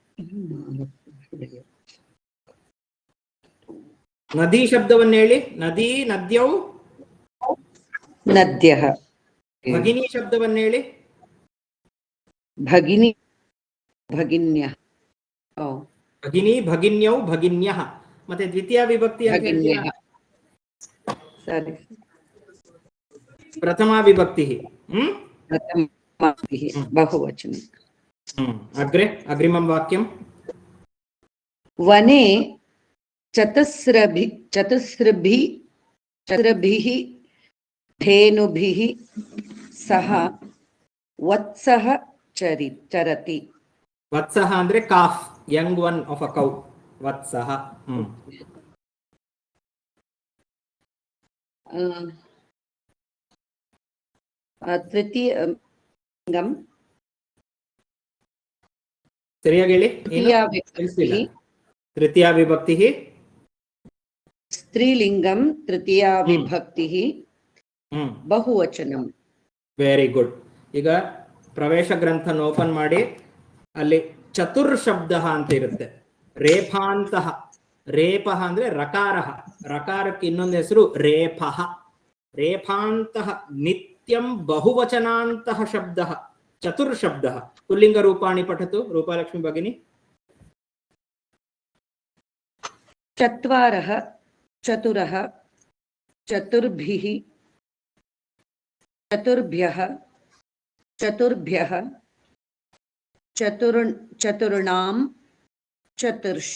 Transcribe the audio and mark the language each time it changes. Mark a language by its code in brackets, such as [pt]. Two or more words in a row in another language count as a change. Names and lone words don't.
[kn] ನದಿ ಶಬ್ದವನ್ನು ಹೇಳಿ [sa] ನದಿ ನದ್ಯೌ ನದ್ಯಃ [kn] ಭಗಿನಿ ಶಬ್ದವನ್ನು ಹೇಳಿ [sa] ಭಗಿನಿ ಭಗಿನ್ಯಃ भगिनी भगिन्यौ भगिन्यः [kn] ಮತ್ತೆ ದ್ವಿತೀಯ ವಿಭಕ್ತಿ ಅಂತ ಹೇಳ್ತೀರಾ [sa] भगिन्यः सरि प्रथमा विभक्ति प्रथमाविभक्तिः बहुवचने अग्रे अग्रिमं वाक्यं वने चतुस्रभिः धेनुभिः सह वत्सः चरति [en] वत्सः ಅಂದ್ರೆ calf young one of a cow वत्सः [sa] तृतीयलिङ्गं [kn] ಸರಿಯಾಗಿ ಹೇಳಿ [sa] तृतीया विभक्ति स्त्रीलिङ्गं तृतीया विभक्तिः बहुवचनं [en] very good [kn] ಈಗ ಪ್ರವೇಶ ಗ್ರಂಥನ ಓಪನ್ ಮಾಡಿ ಅಲ್ಲಿ ಚತುರ್ ಶಬ್ದ ಅಂತ ಇರುತ್ತೆ [sa] ರೇಫಾಂತಹ ರೇಪಃ [kn] ಅಂದ್ರೆ ರಕಾರಃ ರಕಾರಕ್ಕೆ ಇನ್ನೊಂದು ಹೆಸರು [sa] ರೇಫಃ ರೇಫಾಂತಹ ನಿತ್ಯಂ ಬಹುವಚನಾಂತಹ ಶಬ್ದಃ ಚತುರ್ ಶಬ್ದಃ ಪುಲ್ಲಿಂಗ ರೂಪಾಣಿ ಪಠತು [kn] ರೂಪಾಲಕ್ಷ್ಮಿ ಭಗಿನಿ [sa] चत्वारः चतुरः चतुर्भिः चतुर्भ्यः चतुर्भ्यः चतुर्णां चतुर्ष